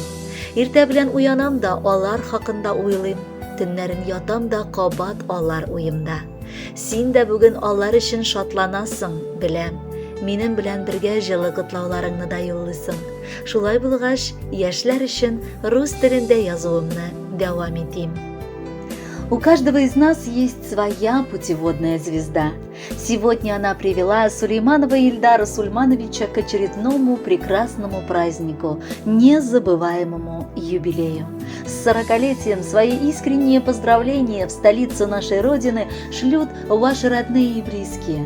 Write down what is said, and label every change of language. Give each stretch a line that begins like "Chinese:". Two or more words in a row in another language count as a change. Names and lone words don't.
Tatar: Иртә белән уянам да алар хакында уйлыйм, төннәрен ятам да кабат алар уемда. Син дә бүген алар өчен шатланасың, беләм. Минем белән бергә җылы котлауларыңны да юллыйсың. Шулай булгач, яшьләр өчен рус телендә язуымны дәвам итим.
Russian: У каждого из нас есть своя путеводная звезда. Сегодня она привела Сулейманова Ильдара Сульмановича к очередному прекрасному празднику, незабываемому юбилею. С 40-летием свои искренние поздравления в столицу нашей Родины шлют ваши родные и близкие.